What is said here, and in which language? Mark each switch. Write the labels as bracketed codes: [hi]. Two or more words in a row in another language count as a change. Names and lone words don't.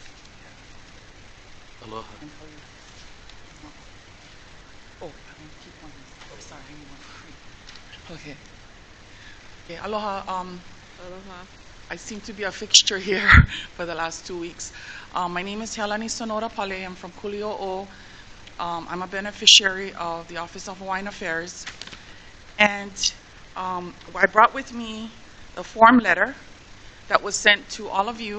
[en] Aloha. And for you. Oh, I won't keep one. Oh, sorry, I need one for free. Okay. Okay, aloha. Aloha. I seem to be a fixture here for the last 2 weeks. My name is Helani Sonora Pale. I'm from Kuli'o'o. I'm a beneficiary of the Office of Hawaiian Affairs. And I brought with me the form letter that was sent to all of you.